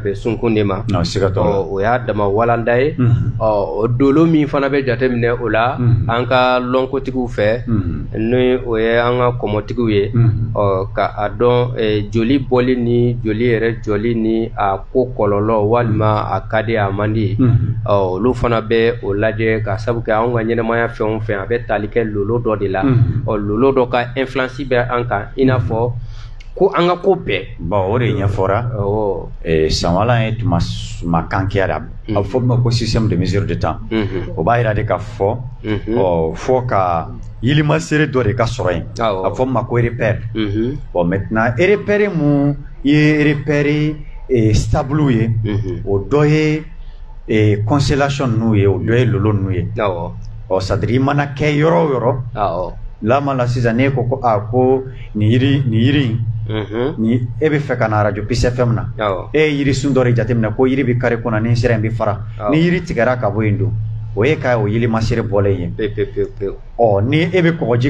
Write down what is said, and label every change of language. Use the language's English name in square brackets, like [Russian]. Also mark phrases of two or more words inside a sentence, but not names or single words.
[Bambara] bɛn sunkun de ma o y'a dama walanda ye o dolo min fana bɛ jateminɛ o la an ka lɔnkotigiw fɛ ni o ye an ka kɔmɔtigiw ye ka a dɔn joli bɔli ni joli yɛrɛ jɔli ni a ko kɔlɔlɔ walima a ka di a man di olu fana bɛ o lajɛ ka sabu kɛ an ka ɲɛnɛmaya fɛn o fɛn a bɛ tali kɛ lolo dɔ de la lolo dɔ ka influence bɛ an kan i n'a fɔ ko an ka ko bɛɛ o de ɲɛfɔra sanwala ye tuma kankiya de a bɛ fɔ ma ko [French] système de mesure de temps [Bambara] o b'a yira de ka fɔ fɔ ka yilimasere dɔ de ka sɔrɔ yen a fɔ ma ko [French] repère maintenant repère [Bambara] mun ye [French] repère stable [Bambara] ye o dɔ ye constellation n'u ye o dɔ ye lolo n'u ye [French] c'est à dire [Bambara] i mana kɛ yɔrɔ o yɔrɔ lama la sisan ne ko ko ni yiri ni e bɛ fɛ ka na radio Peace FM na e ye yiri sun dɔ de jateminɛ ko yiri bɛ kari kɔnɔ ni sira in bɛ fara ni yiri tigɛra ka bɔ yen don o ye ka o yilimasere bɔlen ye ni e bɛ kɔgɔji